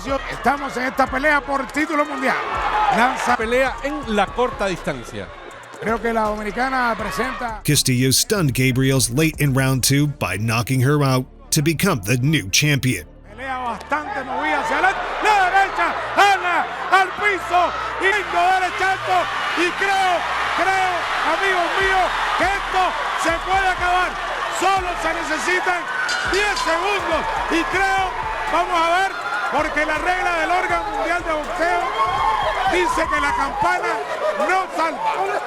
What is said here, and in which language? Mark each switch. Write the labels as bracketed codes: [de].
[es] Estamos en esta pelea por título mundial. Lanza pelea en la corta distancia. Creo que la dominicana presenta. [en] Castillo stunned Gabriels late in round 2 by knocking her out to become the new champion. [es] Pelea bastante movida hacia la derecha, Ana al piso y derechazo y creo, amigos míos, que esto se puede acabar. Solo se necesitan 10 segundos y creo, vamos a ver, porque la regla del órgano mundial de boxeo dice que la campana no salva.